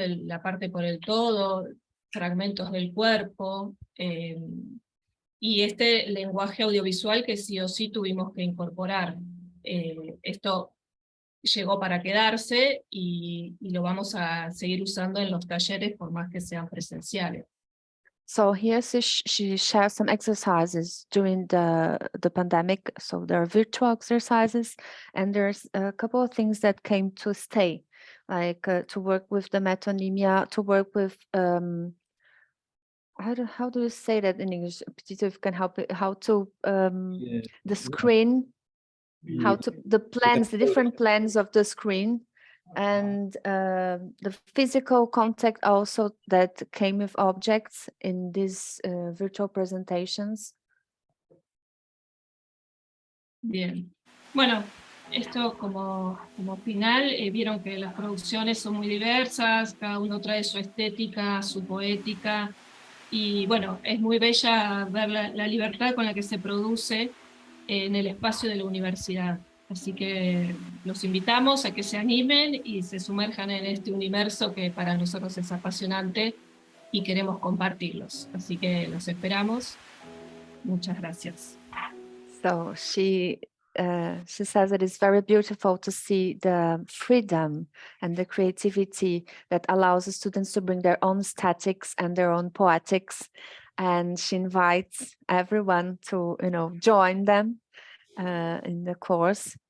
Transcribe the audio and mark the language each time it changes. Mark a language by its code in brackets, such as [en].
[es] La parte por el todo, fragmentos del cuerpo, y este lenguaje audiovisual que sí o sí tuvimos que incorporar. Esto llegó para quedarse y lo vamos a seguir usando en los talleres por más que sean presenciales. [en] So here she shares some exercises during the pandemic. So there are virtual exercises, and there's a couple of things that came to stay, like to work with the metonymia, to work with how do you say that in English? Petito, if you can help it, how to the screen, how to the different plans of the screen. And the physical contact also that came with objects in these virtual presentations. [es] Bien, bueno, esto como final, vieron que las producciones son muy diversas, cada uno trae su estética, su poética, y bueno, es muy bella ver la libertad con la que se produce en el espacio de la universidad. Así que los invitamos a que se animen y se sumerjan en este universo que para nosotros es apasionante y queremos compartirlos. Así que los esperamos. Muchas gracias. [en] So she says it is very beautiful to see the freedom and the creativity that allows the students to bring their own statics and their own poetics. And she invites everyone to, join them in the course.